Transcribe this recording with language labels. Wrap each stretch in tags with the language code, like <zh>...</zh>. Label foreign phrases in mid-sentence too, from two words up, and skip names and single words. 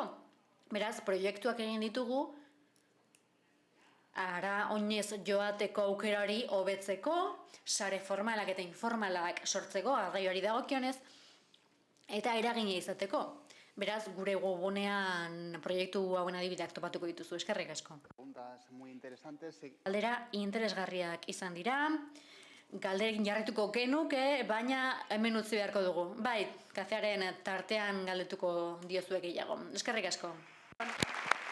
<eu>Beraz, proiektuak egin ditugu, ara oinez joateko aukerari hobetzeko, sare formalak eta informalak sortzeko, garraioari dagokionez, eta eragina izateko. Beraz, gure webunean proiektu hauen adibideak topatuko dituzu, eskerrik asko.</eu> <es>Preguntas muy interesantes.</es> <eu>Galdera interesgarriak izan dira, galderekin jarrituko genuke, baina hemen utzi beharko dugu. Bai, kafearen tartean galdetuko diozuek gehiago. Eskerrik asko.</eu>